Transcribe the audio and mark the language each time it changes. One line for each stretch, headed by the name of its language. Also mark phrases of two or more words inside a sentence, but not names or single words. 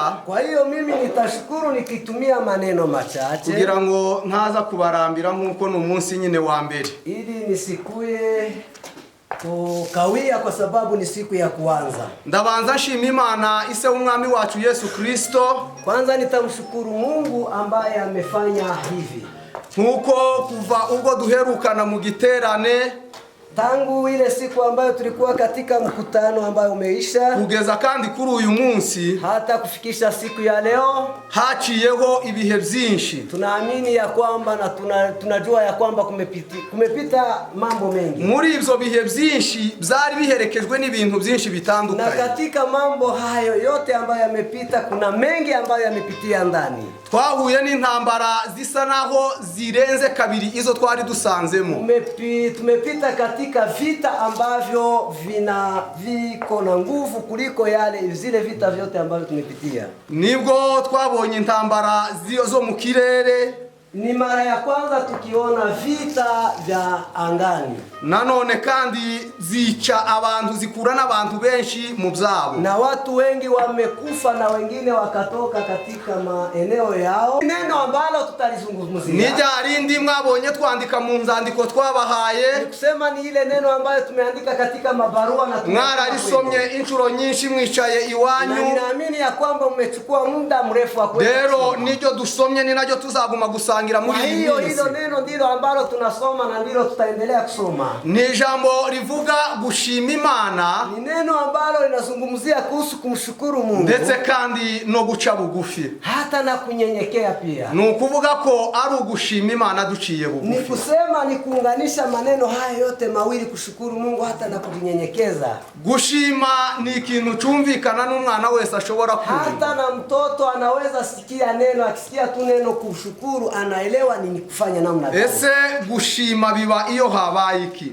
Swahili: Kwa hiyo mimi nitashukuru nikitumia maneno machache
Kinyarwanda: kugira ngo ntaza kubarambira nkuko no munsi nyine wa mbere.
Swahili: Ili nisikuye kukawia kwa sababu ni siku ya kuanza.
Kinyarwanda: Ndabanza nshima Imana ise w'umwami wacu Yesu Kristo.
Swahili: Kwanza nitamshukuru Mungu ambaye amefanya hivi.
Kinyarwanda: Nkuko kuva ubwo duherukana mu giterane
Swahili: tangu ile siku ambayo tulikuwa katika mkutano ambayo umeisha
Kinyarwanda: kugeza kandi kuri uyu munsi
Swahili: hata kufikisha siku ya leo
Kinyarwanda: haciyeho ibihe byinshi.
Swahili: Tunaamini ya kwamba na tunajua ya kwamba kumepita mambo mengi.
Kinyarwanda: Muri ibyo bihe byinshi byari biherekejwe n'ibintu byinshi bitandukanye.
Swahili: Na katika mambo hayo yote ambayo yamepita kuna mengi ambayo yamepitia ndani.
Kinyarwanda: Twahuye n'intambara zisa naho zirenze kabiri izo twari dusanzemo.
Swahili: Tumepita katika vita ambavyo viko na nguvu kuliko zile vita vyote ambavyo tumepitia.
Kinyarwanda: Nibwo twabonye intambara zo mu kirere.
Swahili: Ni mara ya kwanza tukiona vita vya angani.
Kinyarwanda: Nanone kandi zica abantu, zikura n'abantu benshi mu byabo,
Swahili: na watu wengi wamekufa na wengine wakatoka katika maeneo yao. Neno ambalo tutalizungumzia
Kinyarwanda: nijya mwabonye twandika mu nzandiko twabahaye,
Swahili: kusema ni ile neno ambayo tumeandika katika mabarua na
Kinyarwanda: mwararisomye inshuro nyinshi mwicaye iwanyu,
Swahili: na ninaamini ya kwamba mmechukua muda mrefu wa kwenda.
Kinyarwanda: Rero nijyo dusomye ni najyo tuzaguma gusangira muri iyi minsi.
Swahili: Hilo neno ndilo ambalo tunasoma na ndilo tutaendelea kusoma.
Kinyarwanda: Ni jambo rivuga gushima Imana,
Swahili: ni neno ambalo linazungumzia kuhusu kumshukuru Mungu,
Kinyarwanda: ndetse kandi no guca bugufi,
Swahili: hata na kunyenyekea pia.
Kinyarwanda: Ni ukuvuga ko ari ugushima Imana duciye bugufi.
Swahili: Ni kusema ni kuunganisha maneno haya yote mawili, kushukuru Mungu hata na kunyenyekeza.
Kinyarwanda: Gushima ni ikintu cyumvikana n'umwana wese ashobora kumva.
Swahili: Hata na mtoto anaweza sikia neno, akisikia tu neno kushukuru anaelewa nini kufanya namna gani.
Kinyarwanda: Ese gushima biba iyo habaye iki?